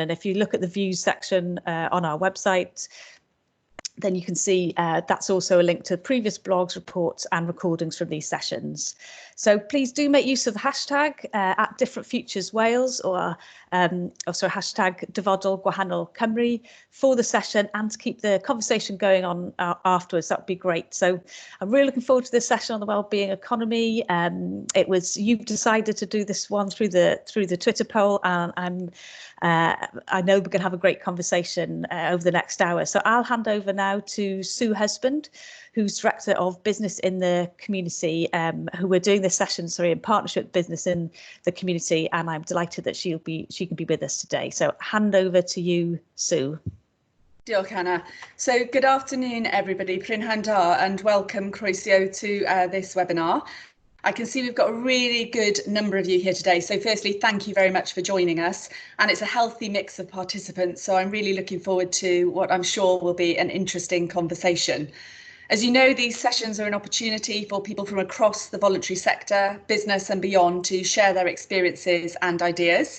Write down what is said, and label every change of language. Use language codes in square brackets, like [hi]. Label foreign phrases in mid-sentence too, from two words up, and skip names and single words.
[en] And if you look at the views section on our website, then you can see that's also a link to previous blogs, reports and recordings from these sessions. So please do make use of the hashtag at Different Futures Wales or also hashtag [cy] ddyfodol gwahanol Cymru [en] for the session and to keep the conversation going on afterwards. That would be great. So I'm really looking forward to this session on the wellbeing economy. You've decided to do this one through the Twitter poll, and I know we're going to have a great conversation over the next hour. So I'll hand over now to Sue Husband, who's Director of Business in the Community, who we're doing this session, in partnership with Business in the Community, and I'm delighted that she can be with us today. So hand over to you, Sue. [cy] Diolch, Anna. [en] So good afternoon, everybody. [cy] Prynhawn da, [en] and welcome, croeso, to this webinar. I can see we've got a really good number of you here today. So firstly, thank you very much for joining us. And it's a healthy mix of participants. So I'm really looking forward to what I'm sure will be an interesting conversation. As you know, these sessions are an opportunity for people from across the voluntary sector, business and beyond to share their experiences and ideas.